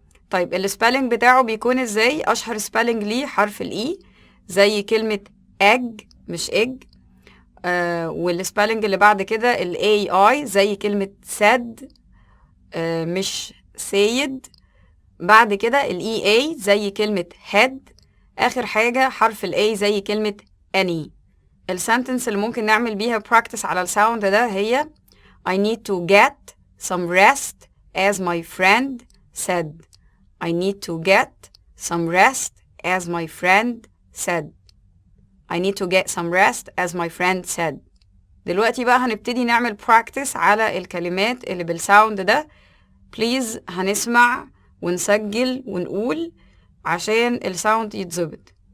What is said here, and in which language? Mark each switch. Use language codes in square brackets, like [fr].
[ar] طيب السبيلنج بتاعه بيكون ازاي؟ اشهر سبيلنج ليه حرف الاي، زي كلمة egg مش egg. والسبيلنج اللي بعد كده الاي اي زي كلمة said مش سيد. بعد كده الاي اي زي كلمة head. اخر حاجة حرف الاي زي كلمة any. السنتنس اللي ممكن نعمل بيها practice على الساوند ده هي [en] I need to get some rest as my friend said. I need to get some rest as my friend said. I need to get some rest as my friend said. [ar] دلوقتي بقى هنبتدي نعمل practice على الكلمات اللي بالساوند ده. بليز هنسمع ونسجل ونقول عشان الساوند يتظبط.